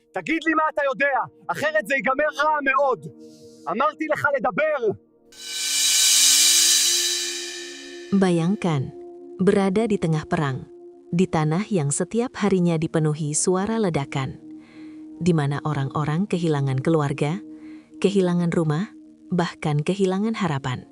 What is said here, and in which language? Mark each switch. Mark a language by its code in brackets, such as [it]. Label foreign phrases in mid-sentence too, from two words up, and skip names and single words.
[he] תגיד לי מה אתה יודע, אחרת זה ייגמר רע מאוד. אמרתי לך לדבר. [id] Bayangkan, berada di tengah perang, di tanah yang setiap harinya dipenuhi suara ledakan, di mana orang-orang kehilangan keluarga, kehilangan rumah, bahkan kehilangan harapan.